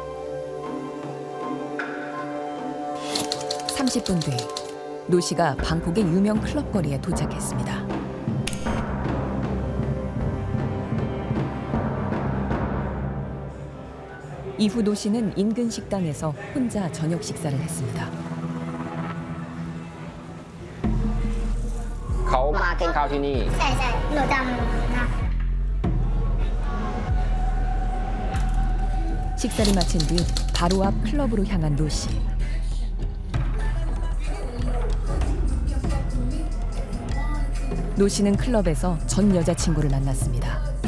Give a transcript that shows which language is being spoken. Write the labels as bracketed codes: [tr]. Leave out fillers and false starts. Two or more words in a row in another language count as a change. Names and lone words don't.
[ko] 30분 뒤 노 씨가 방콕의 유명 클럽 거리에 도착했습니다. 이후 노 씨는 인근 식당에서 혼자 저녁 식사를 했습니다. [th] เขามากินข้าวที่นี่ ใช่หนูจำนะ [ko] 식사를 마친 뒤 바로 앞 클럽으로 향한 노 씨. 노 씨는 클럽에서 전 여자친구를 만났습니다.